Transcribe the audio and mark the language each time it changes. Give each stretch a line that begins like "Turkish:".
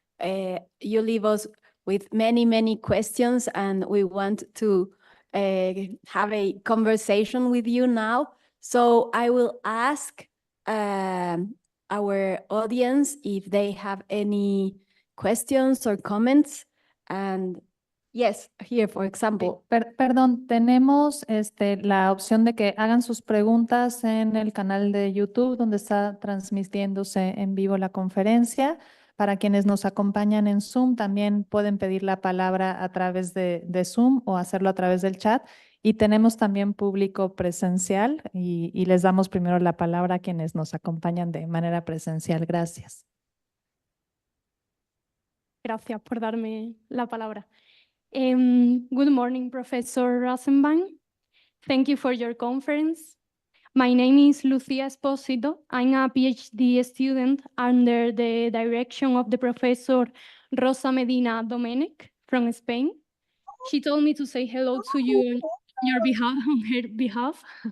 English: You leave us with many questions, and we want to have a conversation with you now. So I will ask our audience if they have any questions or comments. And yes, here, for example.
Spanish: Perdón, tenemos la opción de que hagan sus preguntas en el canal de YouTube donde está transmitiéndose en vivo la conferencia. Para quienes nos acompañan en Zoom, también pueden pedir la palabra a través de Zoom o hacerlo a través del chat. Y tenemos también público presencial y les damos primero la palabra a quienes nos acompañan de manera presencial. Gracias. Gracias por darme la palabra.
English: Good morning, Professor Rosenwein. Thank you for your conference. My name is Lucia Esposito. I'm a PhD student under the direction of the Professor Rosa Medina Domenic from Spain. She told me to say hello to you on your behalf, on her behalf.